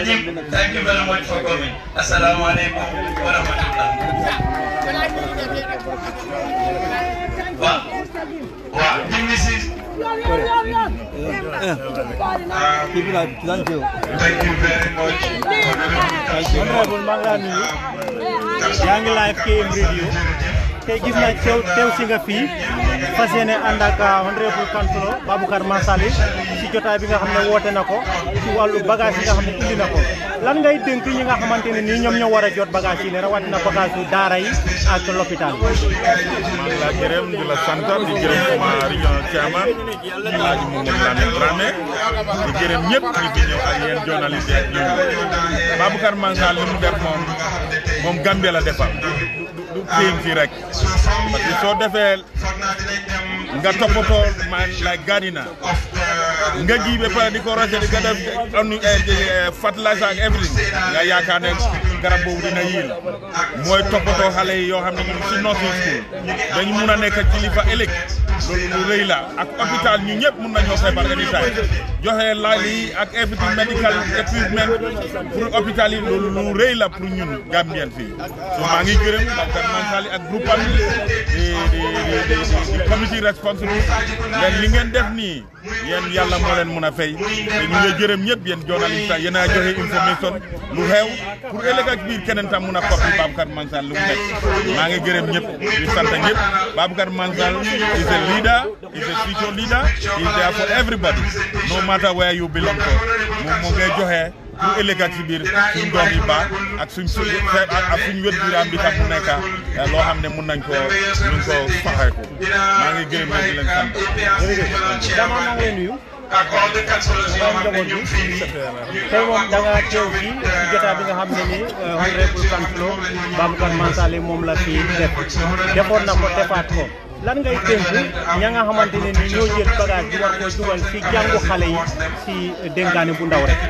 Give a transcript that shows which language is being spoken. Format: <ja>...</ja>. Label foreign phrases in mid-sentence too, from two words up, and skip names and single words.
<en>Jim, thank you very much for coming.</en> <ar>السلام عليكم ورحمة الله.</ar> <en>Thank you very much.</en> <wo>Honorable Manglani, yaa ngi live KM Radio. Tey gis naa teew si nga fii fas yéene ànd ak</wo> <en>honorable councilor</en> <wo>Baboucar Mansali ci jotaay bi nga xam ne woote na ko ci wàllu bagage yi nga xam ne indi na ko lan ngay dénk ñi nga xamante ne nii ñoom ñoo war a jot bagage yi ne rawatina bagage yu daara yi ak l'hôpital bi. maa ngi la gërëm di la sant di gërëm sama</wo> <en>regional chairman</en> <wo>Alaaji Mamadou Lamine Dramé di gërëm ñëpp ñu fi ñëw ak yéen journaliste ak ñoom Baboucar Mansali li mu def moom Gambie la defal du téen fii rek parce que soo defee nga toppatoo man</wo> <en>like gardener</en> <wo>nga ji ba pare di ko roose di ko def fertilizer ak everything nga yaakaar ne garab boobu dina yiil mooy toppatoo xale yi yoo xam ne ñu si</wo> <en>nursing school</en> <wo>dañu mun a nekk kilifa ëllëg loolu lu rëy la ak hôpital ñu ñëpp mun nañoo feebar anytime joxe laal yi ak</wo> <en>everything medical equipment</en> <fr>pour hôpital</fr> <wo>yi loolu lu rëy la pour ñun Gambien fii so maa ngi gërëm Baboucar Mansali ak groupe am di</wo> <en>committee responsible</en> <wo>leen li ngeen def nii yéen yàlla moo leen mun a fay te ñu ngi gërëm ñëpp yéen journaliste yéen a joxe information lu xew pour ëllëg ak biir keneen tam mun a coppi Baboucar Mansali lu mu nekk maa ngi gërëm ñëpp di sant ñëpp Baboucar Mansali</wo> <en>is a leader, is a future leader, he is there for everybody no matter where you belong to</en> <wo>moom moo ngay joxe pour ëllëg ak si biir suñ doom yi baax ak suñ wét biiraam bi tam mu nekk loo xam ne mun nañ ko faxeeku maa ngi gërëm leen di leen sant. jërëjëf dama maa ngi lay nuyu. tey moom da nga teew fii ci jotaay bi nga xam ne nii</wo> <en>honorable councilor</en> <wo>Baboucar Mansali moom la fi defoon na ko defaat ko lan ngay tënk ña nga xamante ne nii ñoo jël bagage bi war ko dugal ci jàngu xale yi ci dénkaane bu ndaw rek.</wo>